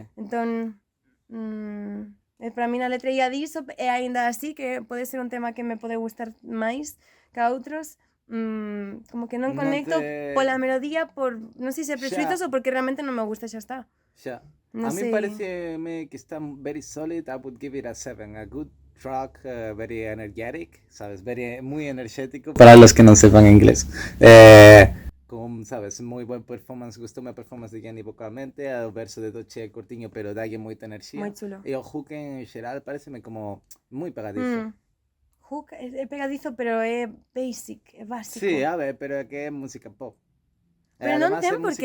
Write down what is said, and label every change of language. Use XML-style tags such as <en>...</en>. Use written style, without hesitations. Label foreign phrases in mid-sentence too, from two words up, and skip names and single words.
<gl>Entón, para min a letra ia diso, e aínda así que pode ser un tema que me pode gustar máis que a outros, como que non Non conecto te- pola melodía por, non sei se presuizos ou porque realmente non me gusta e xa está. Xa. Non</gl> <es>A mí</es> <gl>sei. pareceme que está</gl> <en>very solid. I would give it a 7. A good track, very energetic,</en> <es>¿sabes? Muy energético. Para los que no sepan inglés. Con, ¿sabes? Muy buen performance.</es> <gl>Gustoume a performance de Jenny vocalmente. O verso de Doche é cortiño, pero dalle moita enerxía. Moi chulo. E o hook en xeral pareceme como moi pegadizo. Hook é pegadizo, pero é basic, é básico. Sí, a ver, pero é que é música pop. Pero non</gl> <es>Además,</es> <gl>ten é por que</gl>